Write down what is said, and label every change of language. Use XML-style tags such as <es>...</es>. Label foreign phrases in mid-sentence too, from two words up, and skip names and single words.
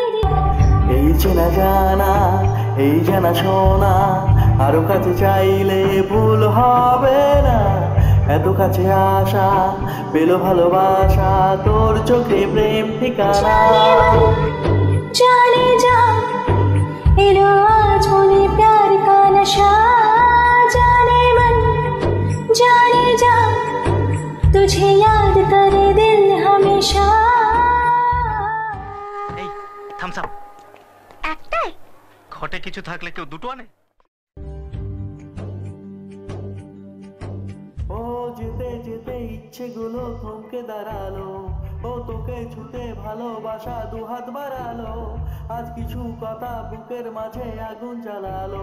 <bn>এই চেনা জানা এই জানা শোনা আরো কাছে চাইলে ভুল হবে না এত কাছে আসা পেলো ভালোবাসা তোর চোখে প্রেম ঠিকানা</bn> <hi>जाने जा एलो आज बोले प्यार का नशा जाने मन जाने जा तुझे याद करे दिल हमेशा</hi> <bn>এই থামস আপ একটাই ঘটে কিছু থাকলে কেউ দুটো আনে ও যেতে যেতে ইচ্ছেগুলো থমকে দাঁড়ালো ও তোকে ছুতে ভালোবাসা দুহাত বাড়ালো আজ কিছু কথা বুকের মাঝে আগুন জ্বালালো</bn>